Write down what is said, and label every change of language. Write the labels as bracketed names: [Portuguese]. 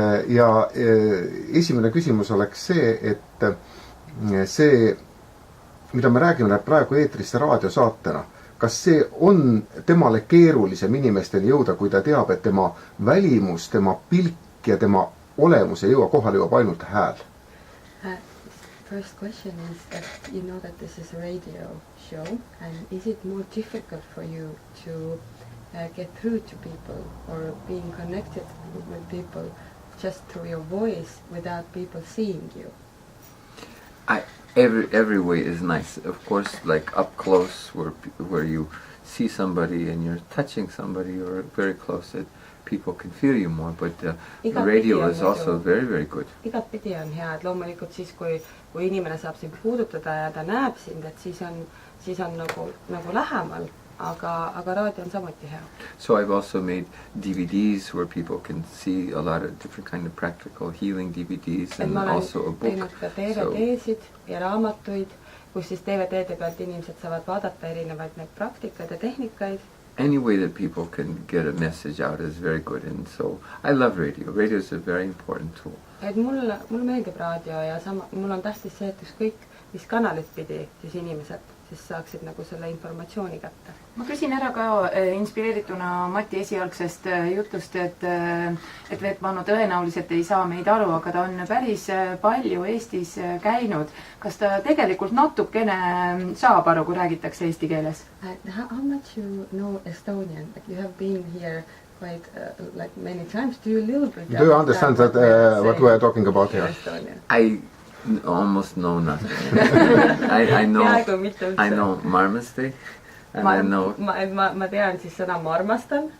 [Estonian] Ja esimene küsimus oleks see, et see, mida me räägime praegu eetrisse raadiosaatena, kas see on temale keerulisem inimesteni jõuda, kui ta teab, et tema välimus, tema pilk ja tema olemus ei jõuab ainult hääl? [English] First question is that you know that this is a radio show, and is it more difficult for you to get through to people or being connected with people just through your voice without people seeing you? Every way is nice. Of course, like up close where you see somebody and you're touching somebody or very close, that people can feel you more, but radio is also very, very good. [Estonian] Igat pidi on hea, et loomulikult siis, kui inimene saab sind puudutada ja ta näeb sind, et siis on nagu lähemal, aga raadio on samuti hea. [English] So I've also made DVDs where people can see a lot of different kind of practical healing DVDs and also a book. [Estonian] Ma olen teinud ka DVD-sid ja raamatuid, kus siis DVD-de pealt inimesed saavad vaadata erinevaid neid praktikaid ja tehnikaid. [English] Any way that people can get a message out is very good, and so I love radio. Radio is a very important tool. [Estonian] Et mul meeldib raadio ja mul on tähtis see, et ükskõik mis kanalit pidi siis inimesed siis saaksid nagu selle informatsiooni kätte. Ma küsin ära ka inspireerituna Mati esialgsest jutust, et Veet Mano tõenäoliselt ei saa meid aru, aga ta on päris palju Eestis käinud. Kas ta tegelikult natukene saab aru, kui räägitakse eesti keeles? [English] How much you know Estonian? Like you have been here quite like many times. Do you understand that what we are talking about here? I almost know nothing. I know marmasti, and I know [Estonian] ma tean siis sõna marmastan